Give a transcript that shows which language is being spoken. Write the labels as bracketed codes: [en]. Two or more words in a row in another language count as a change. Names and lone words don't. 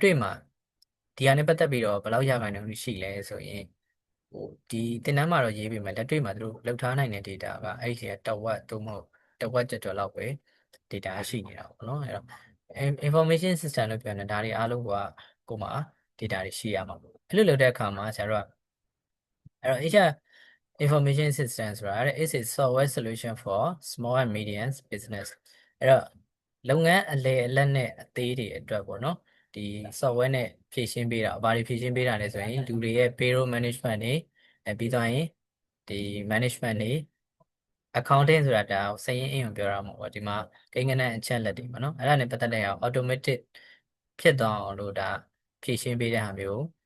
[my] တွေ့မှာဒီဟာနဲ့ပတ်သက်ပြီးတော့ဘယ်လောက်ရခိုင်နှုန်းရှိလဲဆိုရင်ဒီသင်တန်းမှာတော့ရေးပေးမယ်လက်တွေ့မှာသူတို့လောက်ထားနိုင်တဲ့ data ကအဲ့ဒီတဝက်သို့မဟုတ်တဝက် ကျော်လောက်ပဲ data ရှိနေတာပေါ့နော်အဲ့တော့ [en] information system [my] လို့ပြောနေတာဒါတွေအားလုံးကကိုယ်မှာ data တွေရှိရမှာပေါ့အဲ့လိုလုပ်တဲ့အခါမှာ ဆရာတို့ကအဲ့တော့ [en] HR information system [my] ဆိုတာ [en] is a software solution for small and medium business [my] အဲ့တော့လုပ်ငန်းအလယ်အလတ်နဲ့အသေးတွေအတွက်ပေါ့နော်ဒီ software နဲ့ဖြည့်ရှင်းပေးတာဘာတွေဖြည့်ရှင်းပေးတာလဲဆိုရင်လူတွေရဲ့ [en] payroll management [my] တွေပြီးသွားရင်ဒီ management တွေ accounting ဆိုတာဒါစာရင်းအင်းကိုပြောတာမဟုတ်ဘူးဒီမှာကိန်းဂဏန်းအချက်လက်တွေပေါ့နော်အဲ့ဒါနဲ့ပတ်သက်တဲ့အောင် automatic ဖြစ်သွားအောင်လို့ဒါဖြည့်ရှင်းပေးတဲ့ဟာမျိုး